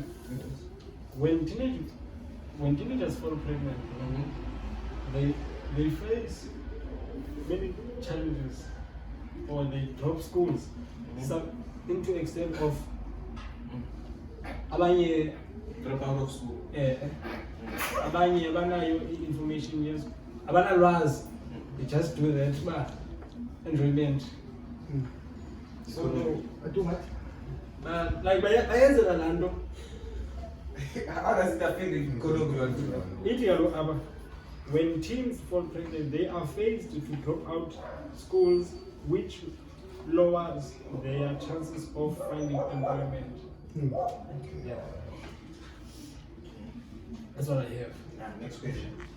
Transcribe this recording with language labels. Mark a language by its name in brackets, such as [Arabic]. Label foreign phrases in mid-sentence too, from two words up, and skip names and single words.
[English] When teenagers fall pregnant, they face many challenges, or they drop schools. Some into extent of abanye Drop out of school. [Xhosa] abanye abanayo [English] information yes abanalwazi, they just do that enjoyment. So, I do what? [Xhosa] Like bayenzela laa nto [English] How does it affect the economy? [Xhosa] ithi kaloku aba, [English] when teens fall pregnant, they are faced to drop out schools, which lowers their chances of finding employment. Yeah. That's what I have. Next question.